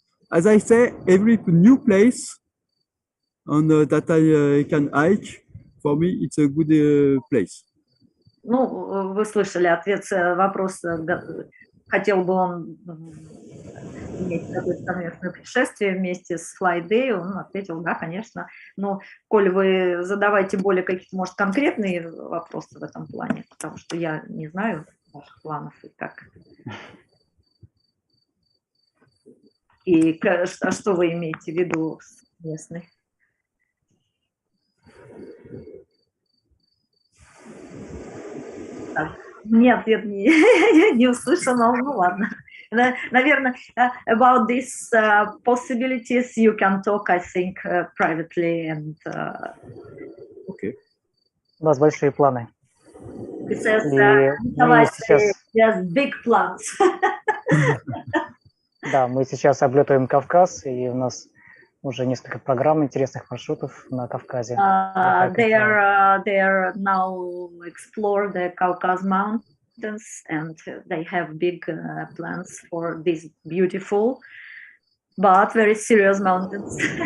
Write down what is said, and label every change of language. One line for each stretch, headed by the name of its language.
English: As I say, every new place on that I can hike, for me, it's a good place.
Russian: Ну, вы слышали ответ, вопрос, хотел бы он иметь какое-то совместное путешествие вместе с Fly Day, он ответил, да, конечно. Но, коль вы задавайте более какие-то, может, конкретные вопросы в этом плане, потому что я не знаю ваших планов и так. И что вы имеете в виду с местной? Мне ответ не услышал, но ну ладно.
English: Наверное, about these possibilities you can talk, I think, privately and. Okay.
Russian: У нас большие планы.
English: He says,
Russian: мы сейчас.
English: Yes, big plans.
Russian: Да, мы сейчас облетаем Кавказ, и у нас уже несколько программ интересных маршрутов на Кавказе.
English: They are now explore the Caucasus Mountains, and they have big plans for these beautiful, but very serious mountains.